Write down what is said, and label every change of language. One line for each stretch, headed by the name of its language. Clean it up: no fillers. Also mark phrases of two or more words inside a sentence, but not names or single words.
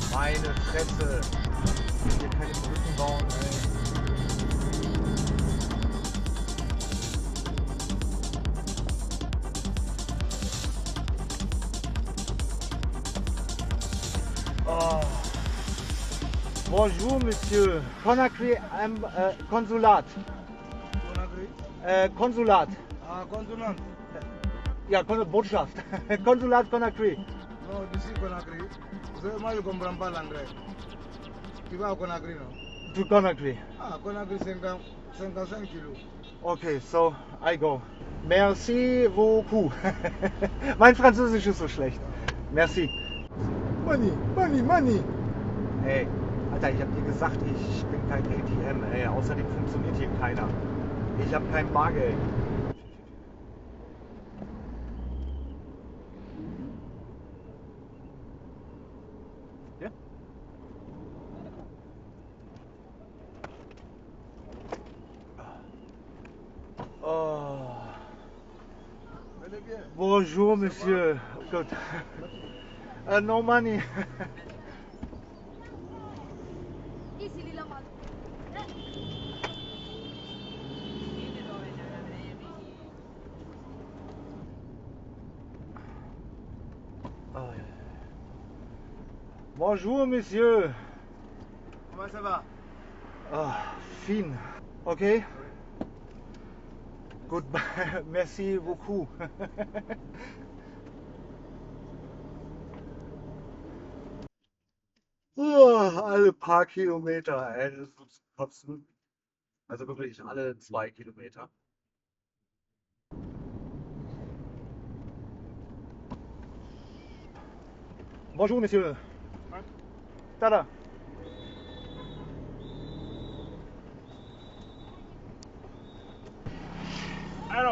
German: Meine Fresse. Ich will hier keine Brücken bauen, ey. Oh.
French: Bonjour, Monsieur. Conakry,
German: Konsulat. Conakry? Konsulat.
French: Ah, Consulat.
German: Ja, Botschaft. Konsulat Conakry.
English: No, this is Conakry. So,
French: moi, je comprends pas l'anglais. Tu vas à Conakry, non?
English: To Conakry.
French: Ah, Conakry, 55 kilos.
English: Okay, so I go.
French: Merci beaucoup.
German: Mein Französisch ist so schlecht.
French: Merci.
English: Money, money, money.
German: Ey, Alter, ich hab dir gesagt, ich bin kein ATM, ey. Außerdem funktioniert hier keiner. Ich hab kein Bargeld. Ja? Oh.
French: Allez bien. Bonjour, monsieur.
English: Good. No money.
German: Oh, ja.
French: Bonjour, monsieur. Comment ça va?
English: Ah, fine. Okay. Goodbye.
French: Merci beaucoup.
German: Alle paar Kilometer, ey, das ist zum Kotzen. Also wirklich alle 2 Kilometer.
French: Bonjour, monsieur. Tada. Arab,